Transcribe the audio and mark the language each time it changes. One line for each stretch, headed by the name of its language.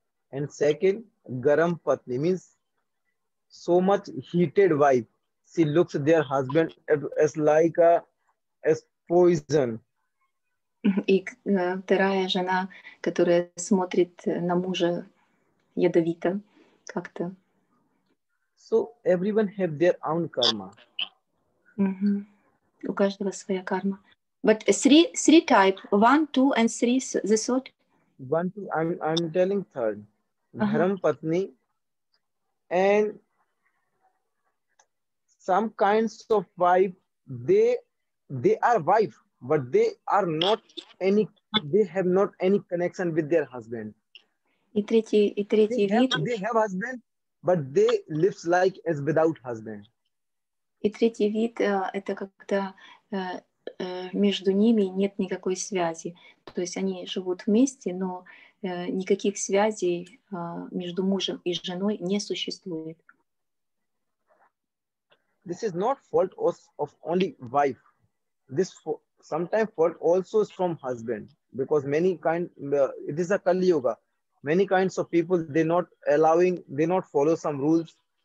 English: And second, Garam Patni means so much heated wife. She looks their husband as like as poison.
Russian: И вторая жена, которая смотрит на мужа ядовито как-то.
English: So everyone have their own karma.
Russian: У каждого своя карма.
English: But three type, 1, 2, and 3, the third. 1, 2. I'm telling third. Dharam Patni and some kinds of wife. They are wife, but they are not any. They have not any connection with their husband.
Russian: И третий вид.
English: They have husband, but they lives like as without husband.
Russian: И третий вид это когда между ними нет никакой связи. То есть они живут вместе, но никаких связей между мужем и женой не существует.
English: This is not fault of only wife. This sometimes fault also is from husband, because it is a Kali Yuga. Many kinds of people they not follow some rules.